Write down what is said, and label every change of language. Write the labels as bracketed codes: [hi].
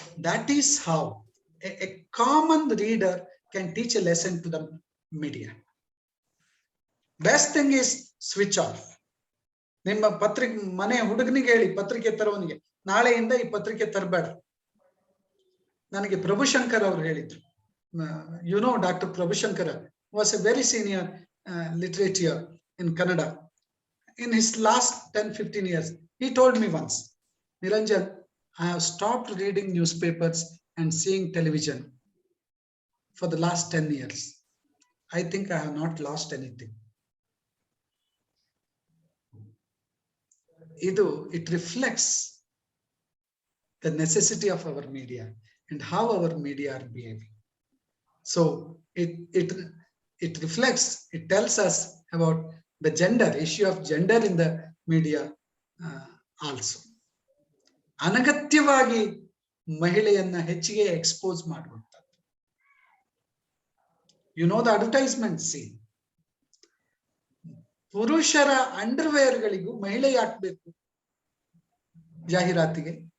[en] That is how a common reader can teach a lesson to the media. Best thing is switch off. [kn] ನಿಮ್ಮ ಪತ್ರಿಕೆ ಮನೆ ಹುಡುಗನಿಗೆ ಹೇಳಿ, ಪತ್ರಿಕೆ ತರೋನಿಗೆ, ನಾಳೆಯಿಂದ ಈ ಪತ್ರಿಕೆ ತರಬೇಡ. ನನಗೆ ಪ್ರಭುಶಂಕರ್ ಅವರು ಹೇಳಿದ್ರು. [en] You know, Dr. Prabhushankar was a very senior literature in Kannada. In his last 10-15 years, he told me once, Niranjana, I have stopped reading newspapers and seeing television for the last 10 years. I think I have not lost anything. It reflects the necessity of our media and how our media are behaving. So it reflects, it tells us about the gender, issue of gender in the media also. [kn] ಅನಗತ್ಯವಾಗಿ ಮಹಿಳೆಯನ್ನ ಹೆಚ್ಚಿಗೆ expose ಮಾಡುವಂಥದ್ದು. [en] You know the advertisement scene. [kn] ಪುರುಷರ underwear ಗಳಿಗೂ ಮಹಿಳೆ ಹಾಕ್ಬೇಕು ಜಾಹೀರಾತಿಗೆ?